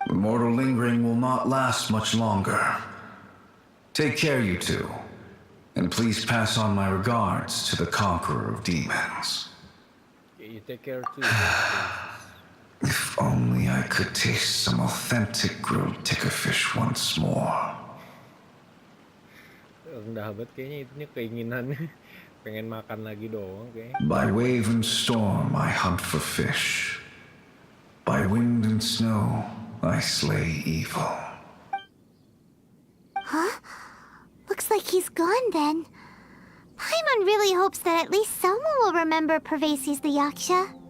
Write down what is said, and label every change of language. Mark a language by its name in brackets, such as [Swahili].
[English] Mortal lingering will not last much longer. Take care, you two, and please pass on my regards to the conqueror of demons. Okay, you take care too. If only I could taste some authentic grilled tickerfish once more. [Indonesian] Rendah banget kayaknya itunya keinginannya. Pengen makan lagi doang kayaknya. [English] By wave and storm I hunt for fish. By wind and snow I slay evil. Huh? Looks like he's gone then. Paimon really hopes that at least someone will remember Pervasi's the Yaksha.